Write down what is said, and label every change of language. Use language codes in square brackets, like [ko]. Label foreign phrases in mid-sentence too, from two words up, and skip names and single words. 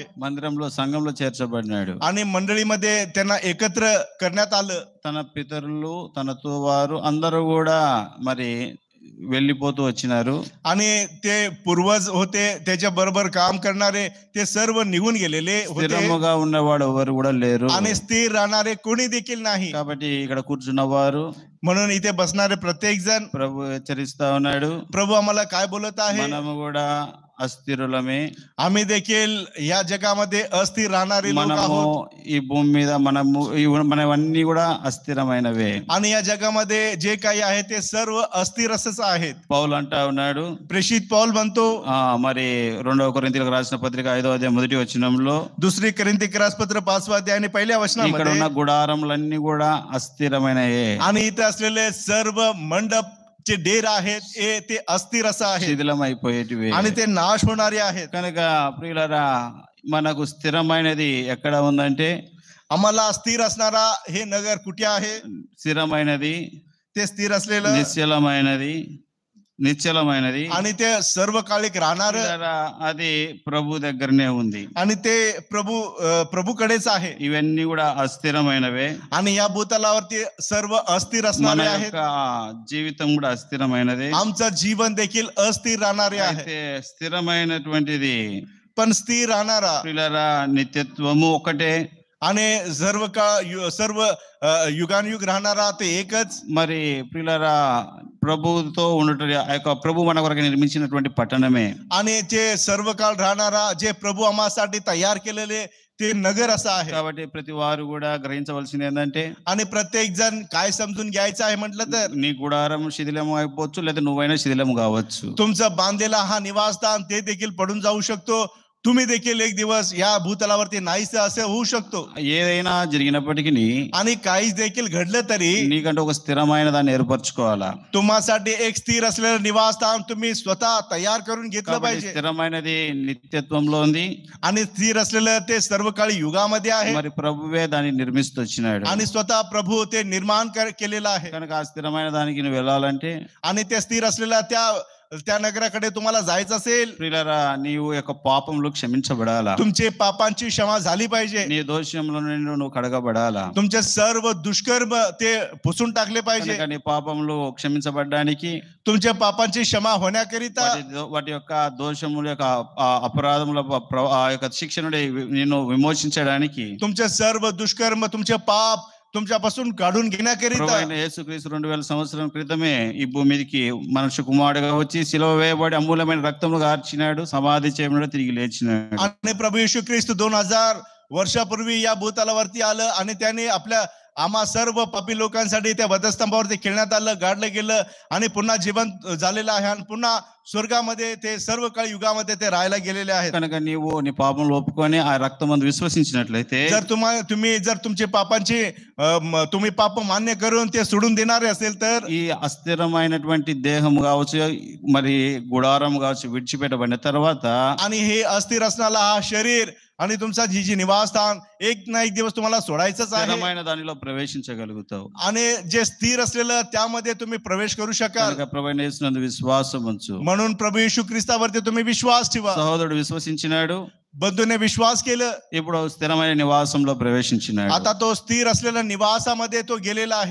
[te] మందిరంలో సంఘంలో చేర్చబడినాడు. [mr] आणि मंडळीमध्ये त्यांना एकत्र करण्यात आलं. [te] తన పితరులు తనతో వారు అందరూ కూడా మరి వెళ్ళిపోతూ వచ్చినారు. [mr] आणि ते पूर्वज होते त्याच्या बरोबर काम करणारे ते सर्व निघून गेलेले होते [te] స్థిరముగా ఉన్నవాడు ఎవరు కూడా లేరు. [mr] आणि स्थिर राहणारे कोणी देखील नाही. [te] కాబట్టి ఇక్కడ కూర్చున్నవారు [mr] म्हणून इथे बसणारे प्रत्येक जण [te] ప్రభు హెచ్చరిస్తా ఉన్నాడు, [mr] प्रभू आम्हाला काय बोलत आहे, [te] మనము కూడా అస్థిరులమే. [mr] आम्ही देखील या जगामध्ये अस्थिर राहणारे लोक [te] మనము [mr] आहोत [te] ఈ భూమి మీద మనవన్నీ కూడా అస్థిరమైనవే. [mr] आणि या जगामध्ये जे काही आहे ते सर्व अस्थिर असंच आहेत. [te] పౌలు అంటా ఉన్నాడు, [mr] प्रेषित पौल म्हणतो [te] మరి 2 కొరింథీయులకు రాసిన పత్రిక 5వ అధ్యాయం 1వ వచనంలో, [mr] दुसरी कोरिंथी पत्र 5వ अध्याय आणि 1ल्या [te] ఇక్కడ [mr] वचनामध्ये, [te] ఉన్న గుడారములన్నీ కూడా అస్థిరమైనయే. [mr] आणि इथे असलेले सर्व मंडप जे डेर आहेत ते अस्थिर असं आहे [te] శిథిలం అయిపోయేటివి [mr] आणि ते नाश होणारे आहेत. [te] కనుక ప్రియులారా, మనకు స్థిరమైనది ఎక్కడ ఉందంటే, [mr] आम्हाला अस्थिर असणारा हे नगर कुठे आहे? [te] స్థిరమైనది, [mr] ते स्थिर असलेलं [te] నిశ్చలమైనది [mr] आणि ते सर्वकालिक राहणार [te] అది ప్రభు దగ్గరనే ఉంది. [mr] आणि ते प्रभूकडेच आहे. [te] ఇవన్నీ కూడా అస్థిరమైనవే. [mr] आणि या भूतलावरती सर्व अस्थिर [te] మన [mr] असणारे आहेत. [te] యొక్క జీవితం కూడా అస్థిరమైనది. [mr] आमचं जीवन देखील अस्थिर राहणारे आहे. [te] అయితే స్థిరమైనటువంటిది [mr] पण स्थिर राहणारा [te] ప్రియులారా నిత్యత్వము ఒకటే. [mr] आणि सर्व युगानुयुग राहणारा ते एकच. [te] మరి ప్రియులారా, ప్రభుతో ఉండట ఆ యొక్క ప్రభు మన కొరకు నిర్మించినటువంటి పట్టణమే. [mr] आणि जे सर्व काळ राहणारा जे प्रभू आम्हासाठी तयार केलेले ते नगर असं आहे. [te] కాబట్టి ప్రతి వారు కూడా గ్రహించవలసింది ఏంటంటే, [mr] आणि प्रत्येक जण काय समजून घ्यायचं आहे म्हटलं तर, [te] నీ గుడారం శిథిలము అయిపోవచ్చు, లేదా నువ్వైనా శిథిలము కావచ్చు. [mr] तुमचं बांधलेला हा निवासस्थान ते देखील पडून जाऊ शकतो. तुम्ही देखील एक दिवस या भूतलावरती नाहीसे असे होऊ शकतो. [te] ఏదైనా జరిగినప్పటికీ [mr] आणि काहीच देखील घडलं तरी [te] నీకంటే ఒక స్థిరమైన దాన్ని ఏర్పరచుకోవాలా. [mr] तुम्हासाठी एक स्थिर असलेलं निवासस्थान तुम्ही स्वतः तयार करून घेतलं पाहिजे. [te] స్థిరమైనది నిత్యత్వంలో ఉంది, [mr] आणि स्थिर असलेलं ते सर्व काळी युगामध्ये आहे. [te] మరి ప్రభువే దాన్ని నిర్మిస్తూ వచ్చినాడు. [mr] आणि स्वतः प्रभू ते निर्माण केलेलं आहे. [te] కనుక ఆ స్థిరమైన దానికి నువ్వు వెళ్ళాలంటే, [mr] आणि ते स्थिर असलेल्या त्या नगराकडे तुम्हाला जायचं असेल, [te] ప్రియులారా, నీవు యొక్క పాపములు క్షమించబడాలా. [mr] तुमचे पापांची क्षमा झाली पाहिजे. [te] నీ దోషంలో నుండి నువ్వు కడగబడాలా. [mr] तुमचे सर्व दुष्कर्म ते पुसून टाकले पाहिजे. [te] కనుక నీ పాపములు క్షమించబడడానికి, [mr] तुमच्या पापांची क्षमा होण्याकरिता, [te] వాటి యొక్క దోషముల యొక్క అపరాధముల ఆ యొక్క శిక్ష నుండి నిన్ను విమోచించడానికి, [mr] तुमचे सर्व दुष्कर्म तुमचे पाप तुमच्यापासून काढून घेण्याकरिता [te] యేసుక్రీస్తు 2000 సంవత్సరాల క్రితమే ఈ భూమి మీదకి మనుష్య కుమారుడుగా వచ్చి శిలువ వేయబడి అమూల్యమైన రక్తమును గార్చినాడు, సమాధి చేయబడి తిరిగి లేచినాడు. [mr] आणि प्रभू येशू ख्रिस्त 2000 वर्षापूर्वी या भूतलावरती आलं आणि त्याने आम्हा सर्व पापी लोकांसाठी त्या वधस्तंभावरती खेळण्यात आलं, गाडलं गेलं आणि पुन्हा जिवंत झालेलं आहे आणि पुन्हा स्वर्गामध्ये ते सर्व काळ युगामध्ये ते राहायला गेलेले आहेत. [te] కనుక నీవు నీ పాపములు ఒప్పుకొని ఆ రక్తమందు విశ్వసించినట్లయితే, [mr] तुम्ही जर तुमचे पापांची तुम्ही पाप मान्य करून ते सोडून देणारे असेल तर, [te] ఈ అస్థిరమైనటువంటి దేహం కావచ్చు, మరి గుడారం కావచ్చు విడిచిపెట్టబడిన తర్వాత, [mr] आणि हे अस्थिर असणारा हा शरीर आणि तुमचा जी निवासस्थान एक ना एक दिवस तुम्हाला सोडायचंच आहे. [te] స్థిరమైన దానిలో ప్రవేశించగలుగుతావు. [mr] आणि जे स्थिर असलेलं त्यामध्ये तुम्ही प्रवेश करू शकाल. [te] కనుక ప్రభువైన యేసునందు విశ్వాసం ఉంచు. [mr] म्हणून प्रभू येशू ख्रिस्तावरती तुम्ही विश्वास ठेवा. [te] సహోదరుడు విశ్వసించినాడు, [mr] बंधूने विश्वास केलं, [te] ఇప్పుడు స్థిరమైన నివాసంలో ప్రవేశించినాడు. [mr] आता तो स्थिर असलेल्या निवासामध्ये तो गेलेला आहे.